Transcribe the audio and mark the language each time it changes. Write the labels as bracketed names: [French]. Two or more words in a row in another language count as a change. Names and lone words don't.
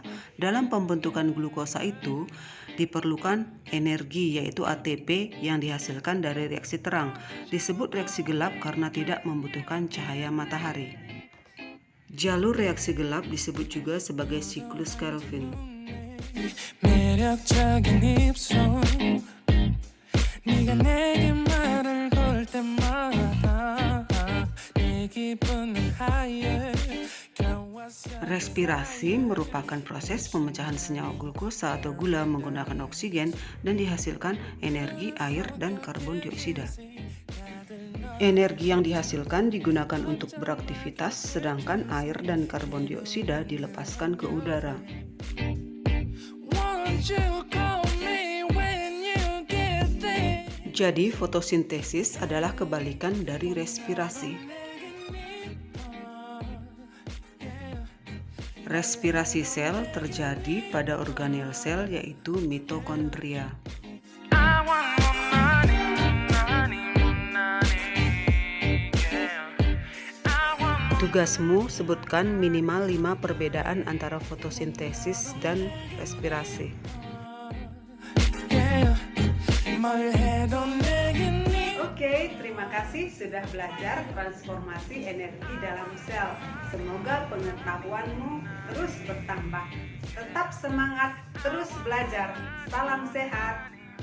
[Indonesian] Dalam pembentukan glukosa itu diperlukan energi yaitu ATP yang dihasilkan dari reaksi terang. Disebut reaksi gelap karena tidak membutuhkan cahaya matahari. Jalur reaksi gelap disebut juga sebagai siklus Kelvin. [Korean] 매력적인 입술 네가 내게 말을 걸 때마다 내 기분은 higher. [Indonesian] Respirasi merupakan proses pemecahan senyawa glukosa atau gula menggunakan oksigen dan dihasilkan energi air dan karbon dioksida. Energi yang dihasilkan digunakan untuk beraktivitas, sedangkan air dan karbon dioksida dilepaskan ke udara. [English] Won't you call me when you get there? [Indonesian] Jadi, fotosintesis adalah kebalikan dari respirasi. Respirasi sel terjadi pada organel sel, yaitu mitokondria. [English] I want more money, yeah. I want more, [Indonesian] Tugasmu sebutkan minimal 5 perbedaan antara fotosintesis dan respirasi. [English] yeah. [Korean] 말해도 내겐 [Indonesian] Oke, terima kasih sudah belajar transformasi energi dalam sel. Semoga pengetahuanmu terus bertambah. Tetap semangat, terus belajar. Salam sehat.